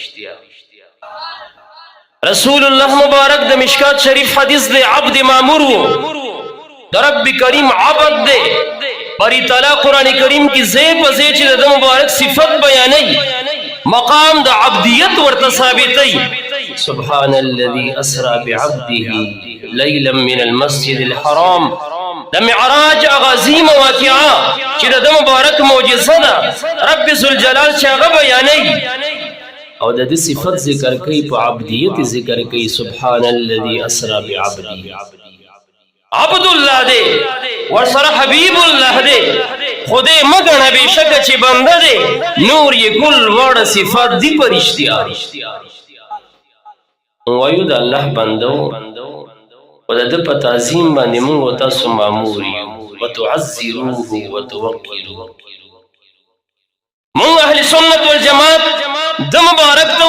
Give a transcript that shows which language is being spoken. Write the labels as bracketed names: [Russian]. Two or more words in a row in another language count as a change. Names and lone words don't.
[Pashto] رسول الله مبارک د مشکات شریف حدیث دی عبد مامور و د رب کریم عبد دی باری تعالی قرآن کریم کی ځای په ځای چې د مبارک صفت بیانوي مقام د عبدیت ورته ثابتوي [Arabic] سبحان الذي اسرى بعبده ليلا من المسجد الحرام [Pashto] د معراج عظیم واقعه چې د مبارک معجزه ده رب ذوالجلال چې هغه بیانوي او د دې صفت ذکر کوي په عبدیت ذکر کوي [Arabic] سبحان الذي اسرى بعبده [Pashto] عبد الله دی ورسره حبیب الله دی خدای مګنه بېشکه چې بنده دی نور یې کل واړه صفات دي په رښتیا وایو د الله بندو او د ده په تعظیم باندې مونږ او تاسو مامور یو [Arabic] وتعزروه وتوقروه [Pashto] مونږ اهل سنت والجماعت د مبارک ته